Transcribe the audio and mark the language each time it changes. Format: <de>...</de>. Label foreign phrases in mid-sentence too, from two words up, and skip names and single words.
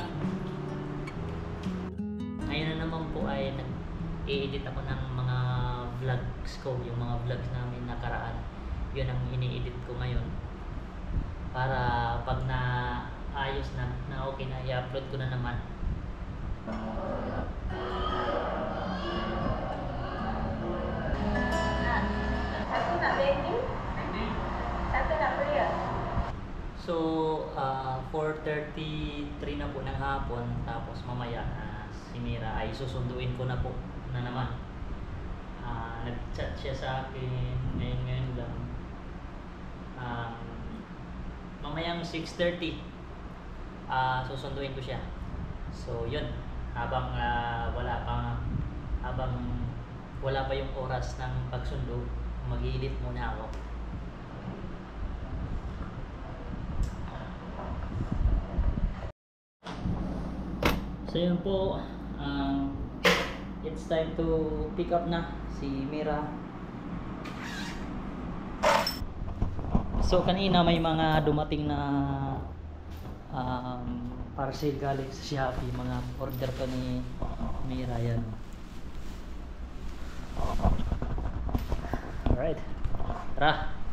<tl>Ngayon na naman po ay nag-i-edit ako ng mga vlogs ko, yung mga vlogs namin nakaraan. Yun ang ini-edit ko ngayon. Para pag na ayos na okay na, i-upload ko na naman.</tl> <ms>Satu nak baby? Satu nak belia?</ms> <tl>So, 4:33 na po ng hapon. Tapos mamaya si Mira ay susunduin ko na po na naman. Nag-chat siya sa akin ngayon lang. Mamayang 6:30 susunduin ko siya. So yun, habang wala pa yung oras ng pagsundo, mag-i-edit muna ako. So yun po,</tl> <en>it's time to pick up</en> <tl>na si Mira. So kanina may mga dumating na parcel galing sa Shopee, mga order pa ni Mira yan. Alright, tara.</tl>